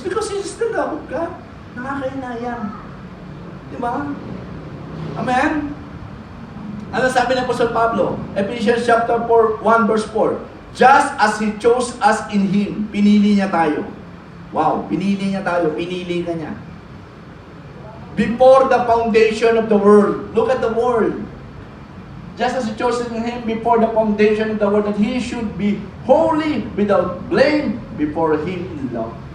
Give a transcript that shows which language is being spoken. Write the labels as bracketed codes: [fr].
[en] Because this is the love of God. [tl] Nakakainayang. Di ba? Amen? Ano sabi ng Apostol Pablo? Ephesians chapter 4, 1 verse 4. [en] Just as He chose us in Him, [tl] pinili niya tayo. Wow, pinili niya tayo, pinili ka niya. [en] Before the foundation of the world. Look at the world. Just as He chose in Him before the foundation of the world, that He should be holy, without blame, before Him in love.